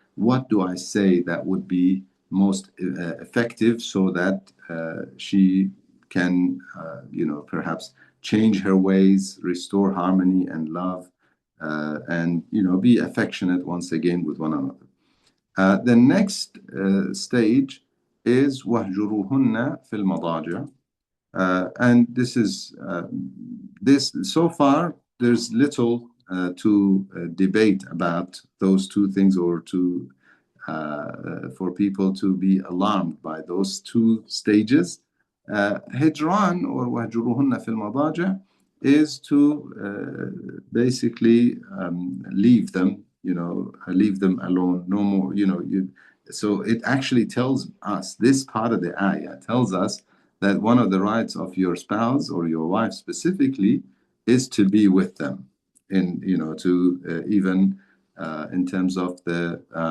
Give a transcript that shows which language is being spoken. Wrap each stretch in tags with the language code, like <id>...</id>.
<en>What do I say that would be most effective so that she can, perhaps change her ways, restore harmony and love, and be affectionate once again with one another. The next stage</en> <ar>is وَهْجُرُوهُنَّ فِي الْمَضَاجِعِ.</ar> <en>And this is this so far there's little to debate about those two things, or to for people to be alarmed by those two stages. Hijran, or wahjuruhunna fil madaji', is to basically leave them, leave them alone, no more, so it actually tells us, this part of the ayah tells us that one of the rights of your spouse or your wife specifically is to be with them, in, to even in terms of the</en>